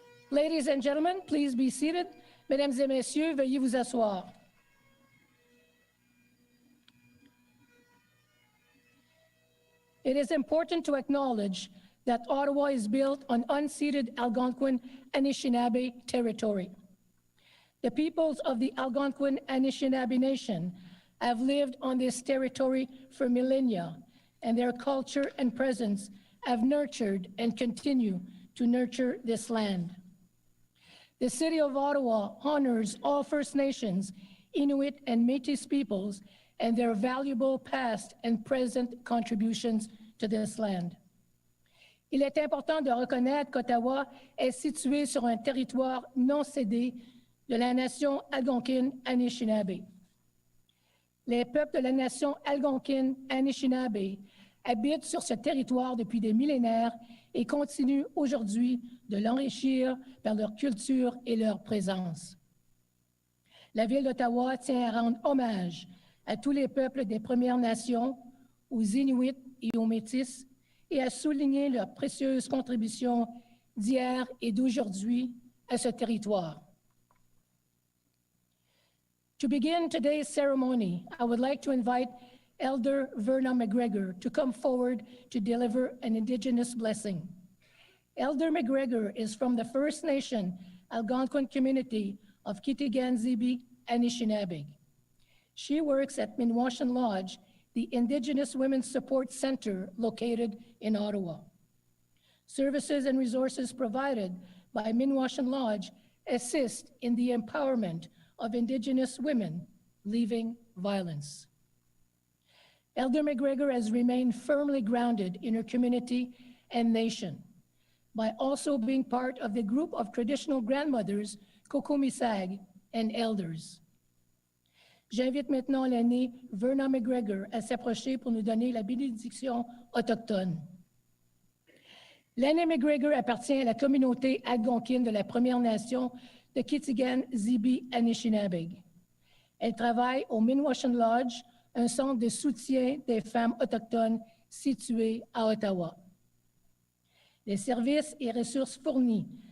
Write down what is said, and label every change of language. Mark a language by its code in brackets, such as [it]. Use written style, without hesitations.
[en] Ladies and gentlemen, please be seated. [fr] Mesdames et messieurs, veuillez vous asseoir. [en] It is important to acknowledge that Ottawa is built on unceded Algonquin Anishinaabe territory. The peoples of the Algonquin Anishinaabe Nation have lived on this territory for millennia, and their culture and presence have nurtured and continue to nurture this land. The City of Ottawa honors all First Nations, Inuit, and Métis peoples and their valuable past and present contributions to this land. [fr] Il est important de reconnaître qu'Ottawa est situé sur un territoire non cédé de la nation algonquine Anishinaabe. Les peuples de la nation algonquine Anishinaabe habitent sur ce territoire depuis des millénaires et continuent aujourd'hui de l'enrichir par leur culture et leur présence. La Ville d'Ottawa tient à rendre hommage à tous les peuples des Premières Nations, aux Inuits et aux Métis, et à souligner leurs précieuses contributions d'hier et d'aujourd'hui à ce territoire. [en] To begin today's ceremony, I would like to invite Elder Verna McGregor to come forward to deliver an Indigenous blessing. Elder McGregor is from the First Nation Algonquin community of Kitigan-Zibi, Anishinaabe. She works at Minwashan Lodge, the Indigenous Women's Support Center located in Ottawa. Services and resources provided by Minwashan Lodge assist in the empowerment of Indigenous women leaving violence. Elder McGregor has remained firmly grounded in her community and nation by also being part of the group of traditional grandmothers, Kokomisag, and elders. [fr] J'invite maintenant l'aînée Verna McGregor à s'approcher pour nous donner la bénédiction autochtone. L'aînée McGregor appartient à la communauté algonquine de la Première Nation de Kitigan-Zibi, Anishinaabe. Elle travaille au Minwashan Lodge, un centre de soutien des femmes autochtones situé à Ottawa. Les services et ressources fournis